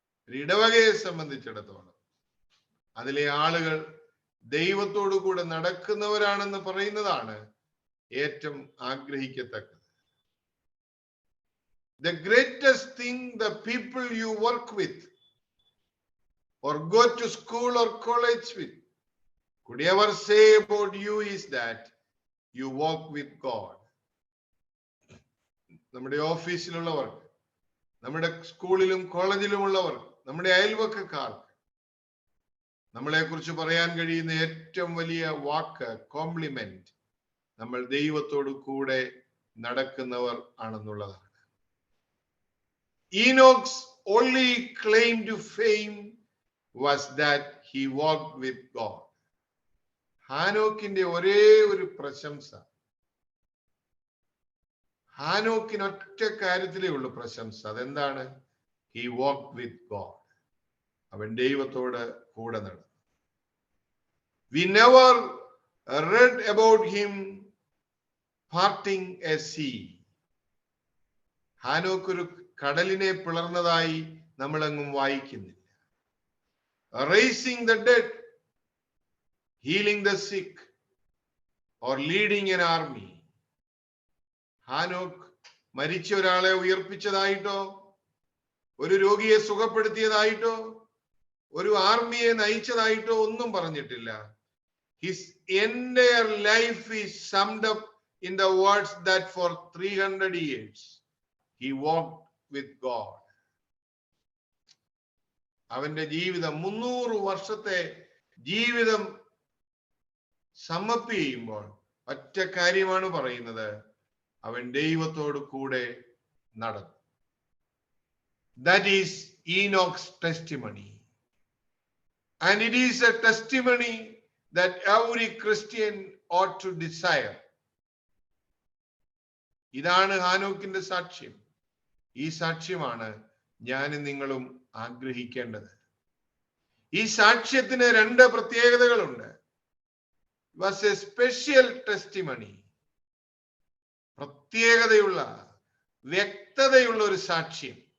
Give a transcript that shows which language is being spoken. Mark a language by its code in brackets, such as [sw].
[ml] ഇടവകയെ സംബന്ധിച്ചിടത്തോളം അതിലെ ആളുകൾ ദൈവത്തോടു കൂടെ നടക്കുന്നവരാണെന്ന് പറയുന്നതാണ് ഏറ്റവും ആഗ്രഹിക്കത്തക്കത്. [en] The greatest thing the people you work with or go to school or college with could ever say about you is that you walk with God. [ml] നമ്മുടെ ഓഫീസിലുള്ളവർക്ക്, നമ്മുടെ സ്കൂളിലും കോളേജിലുമുള്ളവർക്ക്, നമ്മുടെ അയൽവക്കക്കാർക്ക് നമ്മളെ കുറിച്ച് പറയാൻ കഴിയുന്ന ഏറ്റവും വലിയ വാക്ക്, കോംപ്ലിമെന്റ്, നമ്മൾ ദൈവത്തോടു കൂടെ നടക്കുന്നവർ ആണെന്നുള്ളതാണ്. [en] Enoch's only claim to fame was that he walked with God. [ml] ഹാനോക്കിന്റെ ഒരേ ഒരു പ്രശംസ, ഹാനോക്കിന് ഒറ്റ കാര്യത്തിലേ ഉള്ളൂ പ്രശംസ. അതെന്താണ്? [en] He walked with God. [ml] അവൻ ദൈവത്തോട് കൂടെ നടന്നു. [en] We never read about him parting a sea. [ml] ഹാനോക്ക് ഒരു കടലിനെ പിളർന്നതായി നമ്മളെങ്ങും വായിക്കുന്നില്ല. [en] Raising the dead, healing the sick, or leading an army. [ml] ഹാനോക്ക് മരിച്ച ഒരാളെ ഉയർപ്പിച്ചതായിട്ടോ, ഒരു രോഗിയെ സുഖപ്പെടുത്തിയതായിട്ടോ, ഒരു ആർമിയെ നയിച്ചതായിട്ടോ ഒന്നും പറഞ്ഞിട്ടില്ല. [en] His entire life is summed up in the words that for 300 years he walked with God. [ml] അവന്റെ ജീവിതം 300 വർഷത്തെ ജീവിതം സമ്മപ്പ് ചെയ്യുമ്പോൾ ഒറ്റ കാര്യമാണ് പറയുന്നത്, അവൻ ദൈവത്തോട് കൂടെ നടന്നു. [en] That is Enoch's testimony. And it is a testimony that every Christian ought to desire. [ml] ഇതാണ് ഹാനോക്കിന്റെ സാക്ഷ്യം. ഈ സാക്ഷ്യമാണ് ഞാനും നിങ്ങളും ആഗ്രഹിക്കേണ്ടത്. ഈ സാക്ഷ്യത്തിന് 2 പ്രത്യേകതകളുണ്ട്. [en] It was a special testimony. [ml] പ്രത്യേകതയുള്ള, വ്യക്തതയുള്ള ഒരു സാക്ഷ്യം.